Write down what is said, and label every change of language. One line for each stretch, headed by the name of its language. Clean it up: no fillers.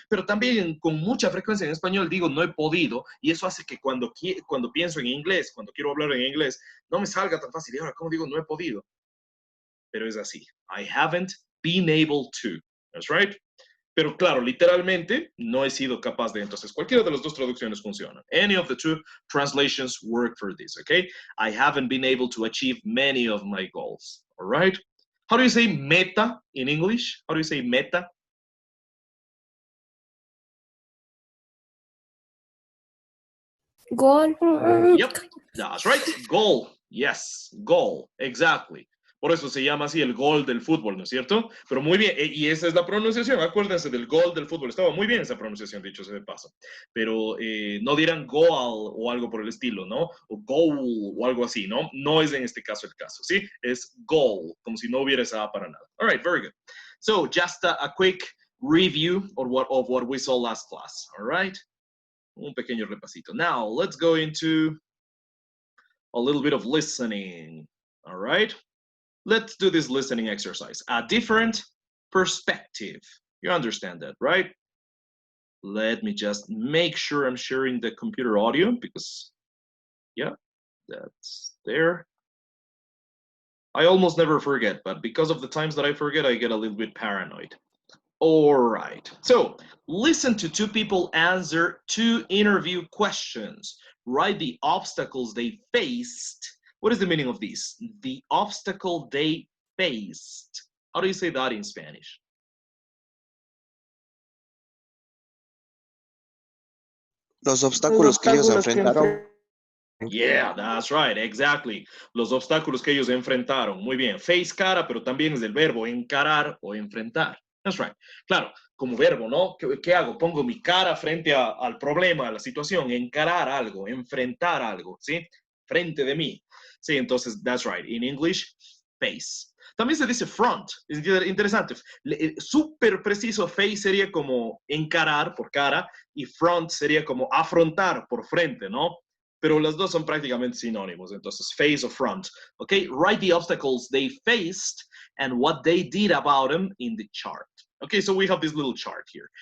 Spanish: Pero también con mucha frecuencia en español digo no he podido y eso hace que cuando pienso en inglés, cuando quiero hablar en inglés, no me salga tan fácil. Y ahora, ¿cómo digo no he podido? Pero es así.
English: I haven't been able to. That's right.
Spanish: Pero claro, literalmente no he sido capaz de. Entonces, cualquiera de las dos traducciones funciona.
English: Any of the two translations work for this, okay? I haven't been able to achieve many of my goals, all right? How do you say meta in English? How do you say meta? Goal. Yep, that's right. Goal. Yes, goal. Exactly.
Spanish: Por eso se llama así el gol del fútbol, ¿no es cierto? Pero muy bien, y esa es la pronunciación, acuérdense del gol del fútbol. Estaba muy bien esa pronunciación, dicho sea de paso. Pero no dirán goal o algo por el estilo, ¿no? O goal o algo así, ¿no? No es en este caso el caso, ¿sí? Es goal, como si no hubiera esa A para nada.
English: All right, very good. So, just a quick review of what we saw last class, all right?
Spanish: Un pequeño repasito.
English: Now, let's go into a little bit of listening, all right? Let's do this listening exercise. A different perspective. You understand that, right? Let me just make sure I'm sharing the computer audio because, yeah, that's there. I almost never forget, but because of the times that I forget, I get a little bit paranoid. All right, so listen to two people answer two interview questions. Write the obstacles they faced. What is the meaning of these? The obstacle they faced. How do you say that in Spanish?
Spanish: Los obstáculos que ellos enfrentaron.
English: Yeah, that's right, exactly.
Spanish: Los obstáculos que ellos enfrentaron. Muy bien. Face, cara, pero también es el verbo encarar o enfrentar.
English: That's right.
Spanish: Claro, como verbo, ¿no? ¿Qué hago? Pongo mi cara frente al problema, a la situación, encarar algo, enfrentar algo, ¿sí? Frente de mí. Sí, entonces,
English: that's right. In English,
Spanish: face. También se dice front. Es interesante. Súper preciso, face sería como encarar por cara y front sería como afrontar por frente, ¿no? Pero las dos son prácticamente sinónimos. Entonces, face o front.
English: Okay, write the obstacles they faced and what they did about them in the chart. Okay, so we have this little chart here.